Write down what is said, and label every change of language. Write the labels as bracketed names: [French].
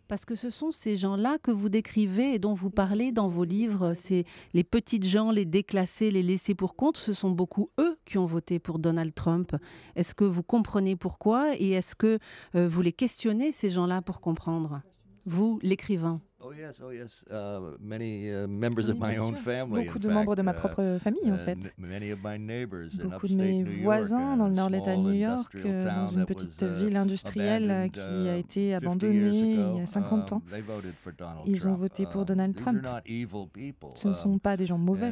[French] Parce que ce sont ces gens-là que vous décrivez et dont vous parlez dans vos livres, c'est les petites gens, les déclassés, les laissés pour compte, ce sont beaucoup eux qui ont voté pour Donald Trump. Est-ce que vous comprenez pourquoi et est-ce que vous les questionnez, ces gens-là, pour comprendre? Vous, l'écrivain. [English] Oh yes. Many members of my own family. [French] Beaucoup de membres de ma propre famille, en fait. Beaucoup de mes voisins dans le nord de l'État de New York, dans une petite ville industrielle qui a été abandonnée il y a 50 ans. Ils ont voté pour Donald Trump. Ce ne sont pas des gens mauvais.